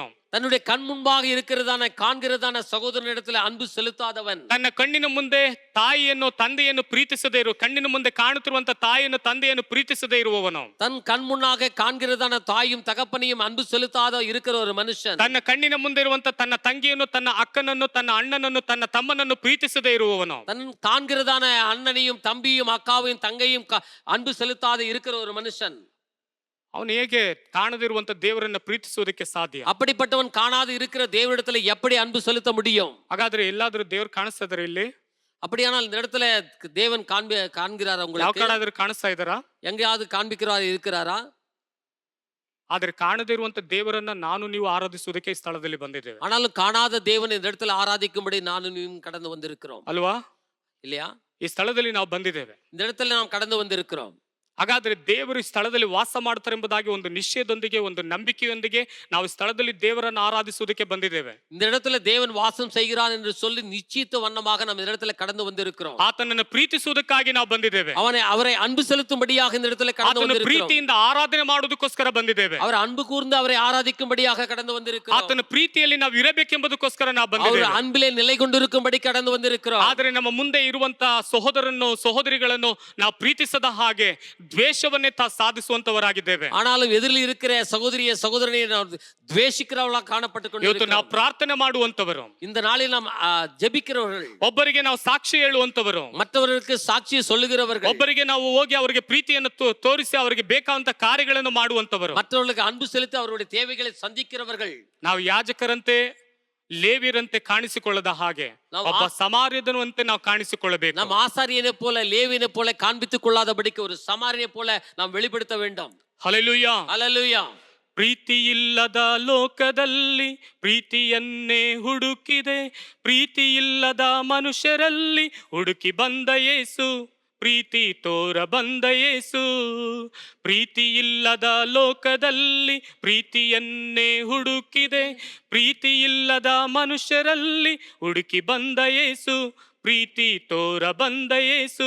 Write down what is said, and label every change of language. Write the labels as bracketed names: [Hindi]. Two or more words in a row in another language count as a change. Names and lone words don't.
[Tamil] தன்னுடைய கண் முன்பாக இருக்கிறதான காண்கிறதான சகோதரனிடத்தில் அன்பு செலுத்தாதவன், [Kannada] ತನ್ನ ಕಣ್ಣಿನ ಮುಂದೆ ತಾಯಿಯನ್ನು ತಂದೆಯನ್ನು ಪ್ರೀತಿಸದೇ ಇರುವ, ಕಣ್ಣಿನ ಮುಂದೆ ಕಾಣುತ್ತಿರುವಂತ ತಾಯಿಯನ್ನು ತಂದೆಯನ್ನು ಪ್ರೀತಿಸದೇ ಇರುವವನು, [Tamil] தன் கண் முன்னாக காண்கிறதான தாயும் தகப்பனையும் அன்பு செலுத்தாத இருக்கிற ஒரு மனுஷன், [Kannada] ತನ್ನ ಕಣ್ಣಿನ ಮುಂದೆ ಇರುವಂತ ತನ್ನ ತಂಗಿಯನ್ನು, ತನ್ನ ಅಕ್ಕನನ್ನು, ತನ್ನ ಅಣ್ಣನನ್ನು, ತನ್ನ ತಮ್ಮನನ್ನು ಪ್ರೀತಿಸದೇ ಇರುವವನು, [Tamil] தன் காண்கிறதான அண்ணனையும் தம்பியும் அக்காவையும் தங்கையும் அன்பு செலுத்தாத இருக்கிற ஒரு மனுஷன், [Kannada] ಅವನು ಹೇಗೆ ಕಾಣದಿರುವಂತ ದೇವರನ್ನ ಪ್ರೀತಿಸುವುದಕ್ಕೆ ಸಾಧ್ಯ? [Tamil] அப்படிப்பட்டவன் காணாது இருக்கிற தேவனிடத்துல எப்படி அன்பு செலுத்த முடியும்? [Kannada] ಹಾಗಾದ್ರೆ ಎಲ್ಲಾದ್ರೂ ದೇವ್ರು ಕಾಣಿಸ್ತಾ ಇದಾರೆ ಇಲ್ಲಿ? [Tamil] அப்படியானால் இந்த இடத்துல தேவன் காண்கிறாரா? [Kannada] ಯಾವ [Tamil] உங்களுக்கு [Kannada] ಕಡೆ ಕಾಣಿಸ್ತಾ ಇದಾರಾ? [Tamil] எங்கேயாவது காண்பிக்கிறார் இருக்கிறாரா? [Kannada] ಆದ್ರೆ ಕಾಣದಿರುವಂತ ದೇವರನ್ನ ನಾನು ನೀವು ಆರಾಧಿಸುವುದಕ್ಕೆ ಈ ಸ್ಥಳದಲ್ಲಿ ಬಂದಿದ್ದೇವೆ, [Tamil] ஆனாலும் காணாத தேவன் இந்த இடத்துல ஆராதிக்கும்படி நானும் நீயும் கடந்து வந்திருக்கிறோம் [Kannada] ಅಲ್ವಾ? [Tamil] இல்லையா? [Kannada] ಈ ಸ್ಥಳದಲ್ಲಿ ನಾವು ಬಂದಿದ್ದೇವೆ. [Tamil] இந்த இடத்துல நாம் கடந்து வந்திருக்கிறோம். [Kannada] ಹಾಗಾದ್ರೆ ದೇವರು ಈ ಸ್ಥಳದಲ್ಲಿ ವಾಸ ಮಾಡ್ತಾರೆ ಎಂಬುದಾಗಿ ಒಂದು ನಿಶ್ಚಯದೊಂದಿಗೆ, ಒಂದು ನಂಬಿಕೆಯೊಂದಿಗೆ ನಾವು ಈ ಸ್ಥಳದಲ್ಲಿ ದೇವರನ್ನು ಆರಾಧಿಸುವುದಕ್ಕೆ ಬಂದಿದ್ದೇವೆ. [Tamil] இந்த இடத்துல தேவன் வாசம் செய்கிறான் என்று சொல்லி நிச்சயித்த வண்ணமாக நம்ம இந்த இடத்துல கடந்து வந்திருக்கிறோம். [Kannada] ಆತನನ್ನು ಪ್ರೀತಿಸುವುದಕ್ಕಾಗಿ ನಾವು ಬಂದಿದ್ದೇವೆ. [Tamil] அவரை அன்பு செலுத்தும்படியாக இந்த இடத்துல கடந்து [Kannada] ಆತನ [Tamil] வந்திருக்கிறோம். [Kannada] ಪ್ರೀತಿಯಿಂದ ಆರಾಧನೆ ಮಾಡುವುದಕ್ಕೋಸ್ಕರ ಬಂದಿದ್ದೇವೆ. [Tamil] அவர் அன்பு கூர்ந்து அவரை ஆராதிக்கும்படியாக கடந்து வந்திருக்கிறோம். [Kannada] ಆತನ ಪ್ರೀತಿಯಲ್ಲಿ ನಾವು ಇರಬೇಕೆಂಬುದಕ್ಕೋಸ್ಕರ ನಾವು [Tamil] அவர் [Kannada] ಬಂದಿದ್ದೇವೆ. [Tamil] அன்பிலே நிலை கொண்டிருக்கும்படி கடந்து வந்திருக்கிறோம். [Kannada] ಆದರೆ ನಮ್ಮ ಮುಂದೆ ಇರುವಂತ ಸಹೋದರನ್ನು, ಸಹೋದರಿಗಳನ್ನು ನಾವು ಪ್ರೀತಿಸದ ಹಾಗೆ ದ್ವೇಷವನ್ನೇ ಸಾಧಿಸುವಂತವರಾಗಿದ್ದೇವೆ. [Tamil] ஆனாலும் எதிரில் இருக்கிற சகோதரனை நாம் ದ್ವೇಷಿக்கிறவர்களாக காணப்பட்டு [Kannada] ಇವತ್ತು [Tamil] கொண்டிருக்கிறோம். [Kannada] ನಾವು ಪ್ರಾರ್ಥನೆ ಮಾಡುವಂತವರು, [Tamil] இந்த நாளில் நாம் ஜெபிக்கிறவர்கள், [Kannada] ಒಬ್ಬರಿಗೆ ನಾವು ಸಾಕ್ಷಿ ಹೇಳುವಂತವರು, [Tamil] மற்றவர்களுக்கு சாட்சியை சொல்லுகிறவர்கள், [Kannada] ಒಬ್ಬರಿಗೆ ನಾವು ಹೋಗಿ ಅವರಿಗೆ ಪ್ರೀತಿಯನ್ನು ತೋರಿಸಿ ಅವರಿಗೆ ಬೇಕಾದಂತ ಕಾರ್ಯಗಳನ್ನು ಮಾಡುವಂತವರು, [Tamil] மற்றவர்களுக்கு அன்பு செலுத்தி அவருடைய தேவைகளை சந்திக்கிறவர்கள். [Kannada] ನಾವು ಯಾಜಕರಂತೆ, ಲೇವಿಯರಂತೆ ಕಾಣಿಸಿಕೊಳ್ಳದ ಹಾಗೆ ಒಬ್ಬ ಸಮಾರ್ಯದನುವಂತೆ ನಾವು ಕಾಣಿಸಿಕೊಳ್ಳಬೇಕು. [Tamil] நாம் ஆசாரியனை போல லேவியனை போல காண்பித்துக் கொள்ளாதபடிக்கு ஒரு சமாரியனை போல நாம் வெளிப்படுத்த வேண்டும். [Kannada] ಹಲ್ಲೆಲೂಯಾ. [Tamil] அல்லேலூயா. [Kannada] ಪ್ರೀತಿ ಇಲ್ಲದ ಲೋಕದಲ್ಲಿ ಪ್ರೀತಿಯನ್ನೇ ಹುಡುಕಿದೆ, ಪ್ರೀತಿ ಇಲ್ಲದ ಮನುಷ್ಯರಲ್ಲಿ ಹುಡುಕಿ ಬಂದ ಯೇಸು, ಪ್ರೀತಿ ತೋರ ಬಂದ ಯೇಸು. ಪ್ರೀತಿ ಇಲ್ಲದ ಲೋಕದಲ್ಲಿ ಪ್ರೀತಿಯನ್ನೇ ಹುಡುಕಿದೆ, ಪ್ರೀತಿ ಇಲ್ಲದ ಮನುಷ್ಯರಲ್ಲಿ ಹುಡುಕಿ ಬಂದ ಯೇಸು, ಪ್ರೀತಿ ತೋರ ಬಂದ ಯೇಸು.